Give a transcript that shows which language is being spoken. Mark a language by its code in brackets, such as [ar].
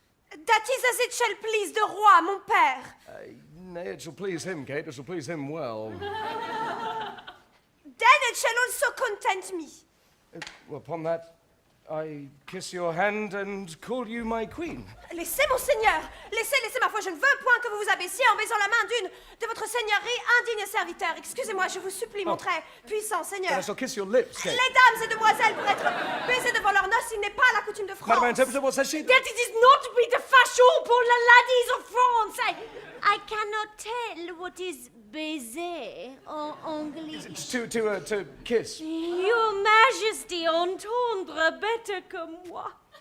[en] That is as it shall please the [fr] roi, mon père. [en] Nay, it shall please him, Kate. It shall please him well. Then it shall also content me. Upon that, I kiss your hand and call you my queen. [fr] Laissez, monseigneur. Laissez, ma foi. Je ne veux point que vous vous abaissiez en baisant la main d'une de votre seigneurie indigne serviteur. Excusez-moi, je vous supplie, mon très puissant seigneur. [en] Then I shall kiss your lips, Kate. [fr] Les dames et demoiselles, pour être baisées devant leurs noces, il n'est pas la coutume de France. [en] Madame Interpreter, what says she? That it is not to be the fashion [fr] pour [en] the ladies of France. I cannot tell what is [fr] baiser en anglais. [en] To kiss. Your Majesty [fr] entendre [en] better [fr] que moi.